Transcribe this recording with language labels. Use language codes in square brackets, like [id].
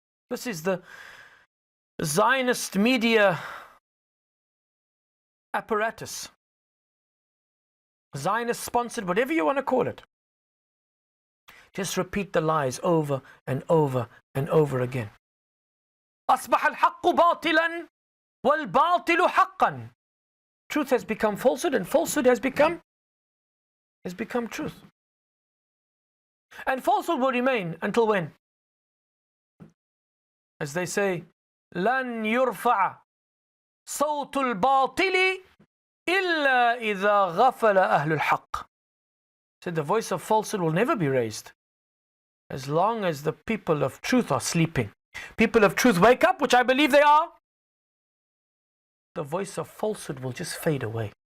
[en] This is the Zionist media apparatus. Zionist sponsored, whatever you want to call it. Just repeat the lies over and over and over again. [ar] أصبح الحق باطلا والباطل حقا. [en] Truth has become falsehood, and falsehood has become truth. And falsehood will remain until when? As they say, [ar] لن يرفع صوت الباطل إلا إذا غفل أهل الحق. [en] Said the voice of falsehood will never be raised as long as the people of truth are sleeping. People of truth wake up, which I believe they are. The voice of falsehood will just fade away.